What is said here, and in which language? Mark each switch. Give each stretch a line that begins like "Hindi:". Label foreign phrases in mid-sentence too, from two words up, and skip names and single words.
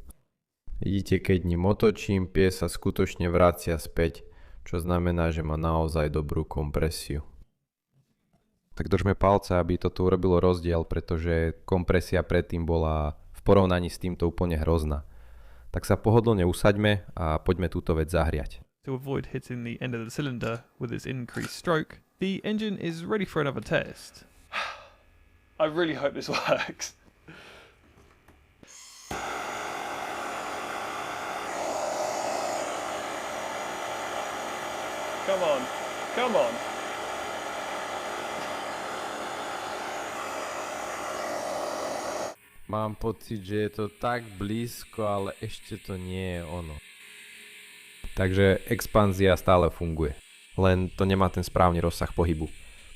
Slovak: Vidíte, keď ním otočím, piest sa skutočne vracia späť, čo znamená, že má naozaj dobrú kompresiu. Tak držme palce, aby toto urobilo rozdiel, pretože kompresia predtým bola v porovnaní s týmto úplne hrozná. Tak sa pohodlne usaďme a poďme túto vec zahriať.
English: To avoid hitting the end of the cylinder with its increased stroke, the engine is ready for another test. I really hope this works. Come on, come on.
Slovak: Mám pocit, že je to tak blízko, ale ešte to nie je ono. Takže expanzia stále funguje, len to nemá ten správny rozsah pohybu.